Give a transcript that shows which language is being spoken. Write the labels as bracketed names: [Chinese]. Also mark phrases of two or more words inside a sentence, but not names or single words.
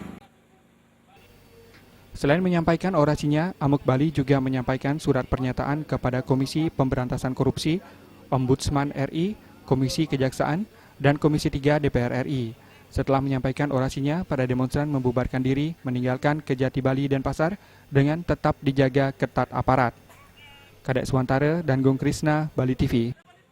[Indonesian] Selain menyampaikan orasinya, AMUK Bali juga menyampaikan surat pernyataan kepada Komisi Pemberantasan Korupsi, Ombudsman RI, Komisi Kejaksaan, dan Komisi 3 DPR RI. Setelah menyampaikan orasinya, para demonstran membubarkan diri meninggalkan Kejati Bali Denpasar dengan tetap dijaga ketat aparat. Kadek Suwantara dan Gong Krisna, Bali TV.